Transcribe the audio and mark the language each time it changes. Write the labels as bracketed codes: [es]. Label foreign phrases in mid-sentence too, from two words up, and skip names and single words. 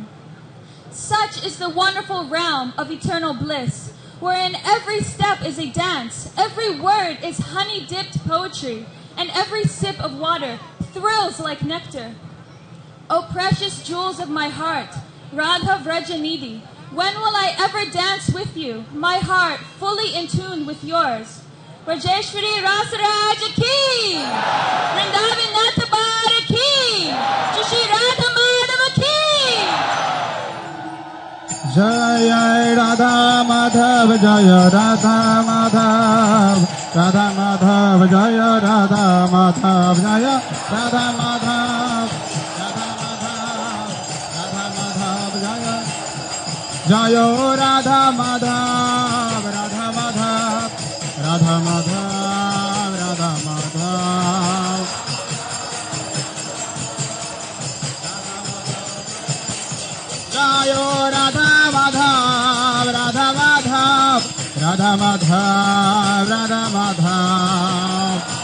[en] Such is the wonderful realm of eternal bliss, wherein every step is a dance, every word is honey-dipped poetry, and every sip of water thrills like nectar. O precious jewels of my heart, Radha Vrajanidhi, when will I ever dance with you, my heart fully in tune with yours? [hi] राजेश्वरी रसराज की, वृंदावन नाथ बर की, श्री राधा माधव की. Jaya Radha Madhav, Jaya Radha Madhav, Radha Madhav, Jaya Radha Madhav, Jaya Radha Madhav, Radha Madhav, Radha Madhav, Jaya Radha Madhav, Radha Madhav, Radha Madhav, Radha Madhav. Jaya Radha Madhav, Radha Madhav, Radha Madhav, Radha Madhav.